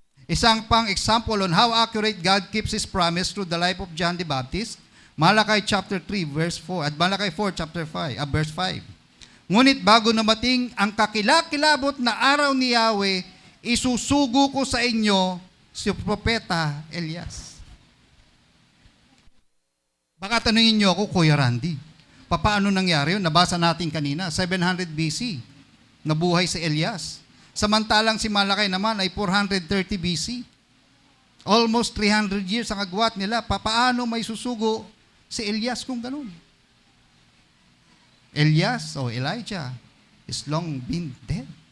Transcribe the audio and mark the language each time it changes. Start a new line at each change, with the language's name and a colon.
Filipino: Isang pang
English: example on how accurate God keeps His promise through the life of John the Baptist, Malakay chapter 3 verse 4 at Malakay 4 chapter 5, verse 5.
Filipino: Ngunit bago namating ang kakilakilabot na araw ni Yahweh, isusugo ko sa inyo si Propeta Elias. Baka tanungin niyo ako, Kuya Randy, paano nangyari yun? Nabasa natin kanina, 700 BC, nabuhay si Elias. Samantalang si Malakay naman ay 430 BC.
English: Almost 300 years
Filipino: ang agwat nila. Paano may susugo si Elias kung ganun?
English: Elias o Elijah is long been dead.